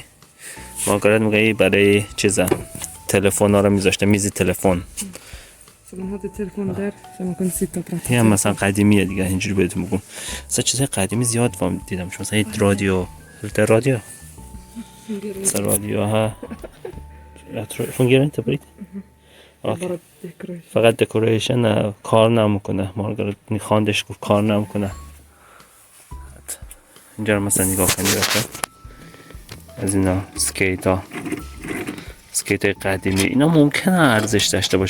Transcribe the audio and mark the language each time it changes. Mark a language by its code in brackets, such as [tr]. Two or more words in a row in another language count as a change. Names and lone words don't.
[fa] مارگارت میگه برای چیزا تلفن ها رو میذاشته، میزی تلفن. یه مثلا قدیمیه دیگه، اینجوری بهتون میگم. مثلا چیزای قدیمی زیاد دیدم، چون مثلا رادیو مثلا رادیو ها [sv] fungerar inte på riktigt. [fa] فقط دکوریشن کار نمیکنه. مارگارت خواندش گفت کار نمیکنه. اینجا رو مثلا نگاه کنید از اینا اسکیت قدیمی، اینا ممکنه ارزش داشته باشه.